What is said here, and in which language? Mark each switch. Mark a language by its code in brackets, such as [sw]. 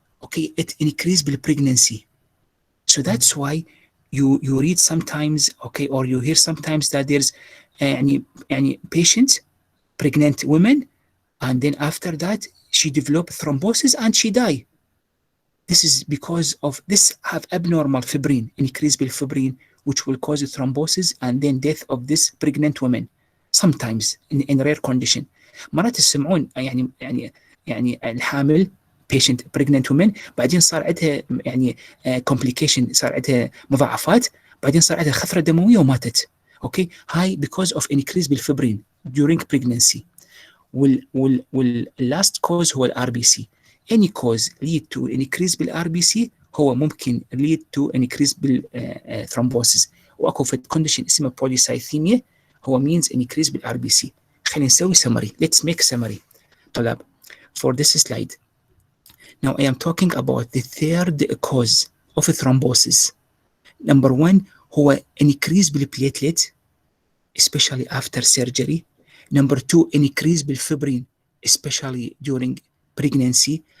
[en] Okay, it increase بالpregnancy. So that's why you read sometimes, okay, or you hear sometimes that there's [ar] يعني [en] patient, pregnant women, and then after that she developed thrombosis and she died. This is because of this have abnormal fibrin, increase بالفبرين, which will cause thrombosis and then death of this pregnant woman. Sometimes in rare condition. [ar] مرات تسمعون يعني الحامل [en] patient pregnant woman [ar] بعدين صار عندها يعني [en] complication، [ar] صار عندها مضاعفات، بعدين صار عندها خثرة دموية وماتت. اوكي، هاي [en] because of increase بالفبرين during pregnancy. [ar] واللاست كوز هو الار بي سي. [en] any cause lead to increase بالار B C [ar] هو ممكن [en] lead to increase بالثرومبوسيس. [ar] واكو في كونديشن اسمه بوليسايثيميا هو [en] means increase [ar] بالار بي سي. خلينا نسوي [en] summary. let's make summary [ar] طلاب [en] for this slide. Now I am talking about the third cause of thrombosis. Number one [ar] هو [en] increase بالplatelet especially after surgery. Number two, increase بالفبرين especially during pregnancy.